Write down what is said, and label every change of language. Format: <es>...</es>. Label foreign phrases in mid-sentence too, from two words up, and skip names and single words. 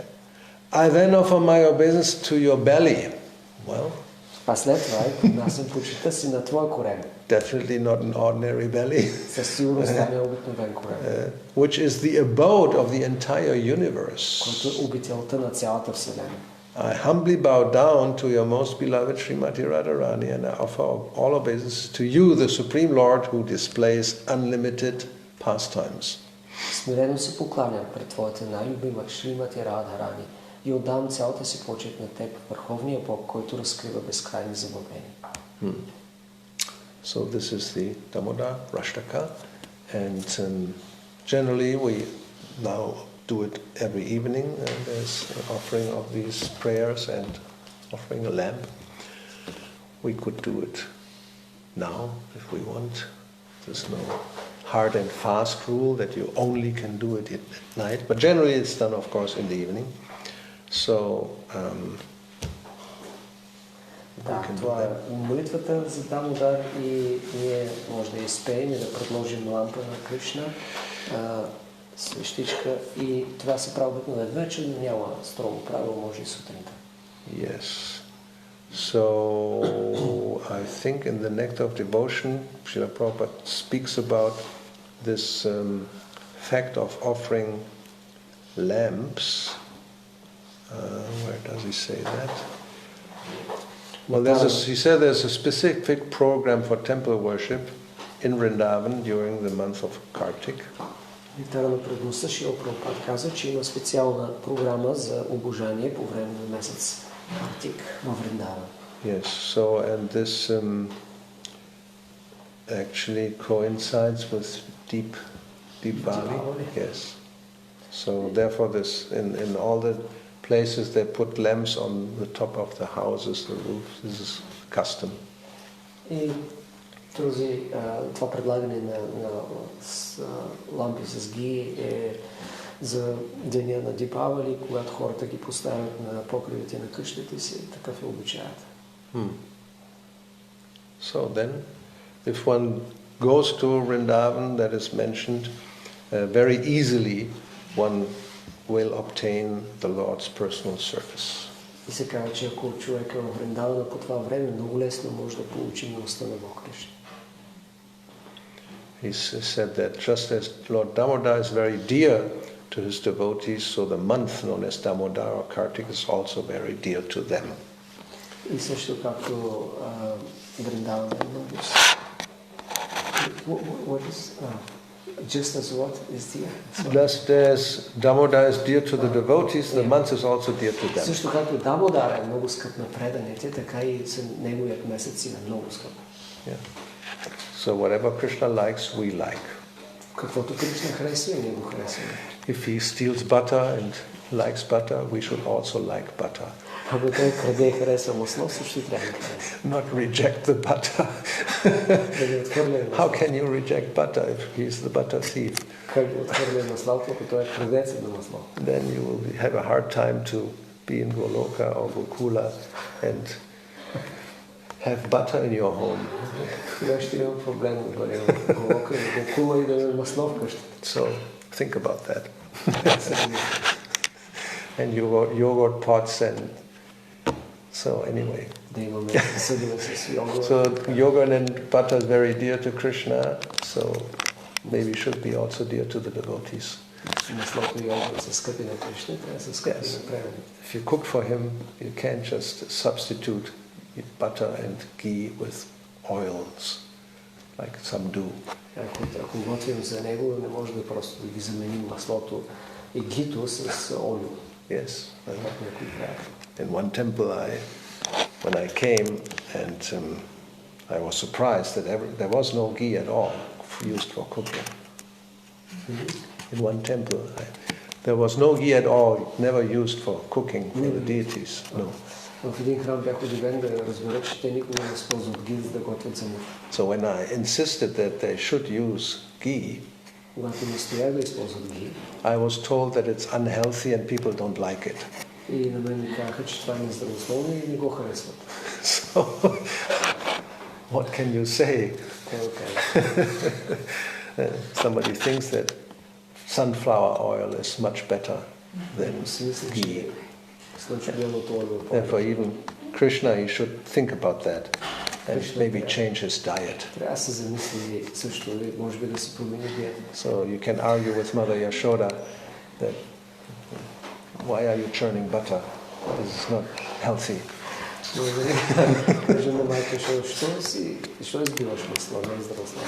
<en>I then offer my obeisance to your belly. Well,</en> <bg>а след това поднасям почита си на твоя корем.</bg> <en>Definitely not an ordinary belly.</en> <bg>Със сигурност не е обикновен корем.</bg> <en>Which is the abode of the entire universe.</en> <bg>Който е обителта на цялата вселена.</bg> <en>I humbly bow down to your most beloved Srimati Radharani and I offer all obeisances to you, the Supreme Lord, who displays unlimited pastimes.</en> <bg>Смирено се покланям пред твоята най-любима Шримати Радхарани и отдам цялата си почет на теб, Върховния Бог, който разкрива безкрайни забавления.</bg> <en>So this is the Damodar Rashtaka, and generally we now do it every evening, and there's an offering of these prayers and offering a lamp. We could do it now if we want. There's no hard and fast rule that you only can do it at night, but generally it's done, of course, in the evening. So</en> <bg>да, това е молитвата за Дамодар и ние може да изпеем и да предложим лампа на Кришна, свещичка, и това се прави обикновено вечер, но няма строго правило, може и сутринта.</bg> <en>Yes. So I think in the Nectar of Devotion, Srila Prabhupada speaks about this fact of offering lamps. Where does he say that? Well, he said there's a specific program for temple worship in Vrindavan during the month of Kartik.</en> <bg>Нектара на предността Шрила Прабхупад каза, че има специална програма за обожание по време на месец Картик в Вриндаван.</bg> <en>Yes, so and this actually coincides with Deepavali. Yes. So therefore this in all the places they put lamps on the top of the houses, the roofs. This is custom.</en> <bg>И това предлагане на лампи с ги е за деня на Дипавали, когато хората ги поставят на покривите на къщите си. Такъв е обичаят.</bg> <en>So then, if one goes to Vrindavan, that is mentioned, very easily one will obtain the Lord's personal service.</en> <bg>И се казва, че ако човек е в Вриндавана по това време, много лесно може да получи милостта на Бог Кришна.</bg> <en>He said that just as Lord Damodar is very dear to his devotees, so the month known as Damodar or Kartik is also very dear to them.</en> <bg>И също както Вриндавана е много.</bg> <en>What is just as what is dear? Just as Damodar is dear to the devotees, the month is also dear to them.</en> <bg>Също както Дамодар е много скъп на преданите, така и неговият месец е много скъп.</bg> <en>Yeah. So whatever Krishna likes, we like.</en> <bg>Каквото Кришна харесва и ние го харесваме.</bg> <en>If he steals butter and likes butter, we should also like butter.</en> <bg>Ако той краде и харесва масло, също трябва да харесва.</bg> <en>Not reject the butter.</en> <bg>Да не отхвърля</bg> <en>How</en> <bg>маслото.</bg> <en>can you reject butter if he's the butter thief?</en> <bg>Как да отхвърля маслото, ако той е крадецът на масло?</bg> <en>Then you will have a hard time to be in Goloka or Gokula and have butter in your home.</en> <bg>Тогава ще има проблем да бъде в Голока и Гокула и да има масло вкъщи.</bg> <en>So think about that. And yogurt pots and so anyway.</en> <bg>Да имаме съдове с йогурт.</bg> <en>So yogurt and butter is very dear to Krishna, so maybe should be also dear to the devotees.</en> <bg>Маслото и йогурт са скъпи на Кришна, трябва да са скъпи</bg> <en>Yes.</en> <bg>на преданите.</bg> <en>If you cook for him, you can't just substitute butter and ghee with oils, like some do.</en> <bg>Ако готвим за него, не може да просто да ги заменим маслото и гито с олио.</bg> <en>Yes.</en> <bg>Так някой прави.</bg> <en>In one temple, when I came, and I was surprised that there was no ghee at all used for cooking. In one temple, there was no ghee at all, never used for cooking for the deities. No.</en> <bg>В един храм бях удивен да разбера, че те никога не използват ги, за да готвят за муж.</bg> <en>So when I insisted that they should use ghee,</en> <bg>Когато настоях да използват ги,</bg> <en>I was told that it's unhealthy and people don't like it.</en> <bg>и на мен ми казаха, че това е нездравословно и не го харесват.</bg> <en>So, what can you say?</en> <bg>Какво да кажа?</bg> <en>Somebody thinks that sunflower oil is much better than</en> <bg>Си мисля,</bg> <en>ghee.</en> <bg>че слънчогледното олио е</bg> <en>Therefore,</en> <bg>по-добре.</bg> <en>even Krishna, he should think about that and maybe change his diet.</en> <bg>Трябва да се замисли също, може би да се промени диета.</bg> <en>So you can argue with Mother Yashoda that why are you churning butter? This is not healthy.</en> <bg>Може да кажа на майка, защо избиваш масло, не е здравословно.</bg>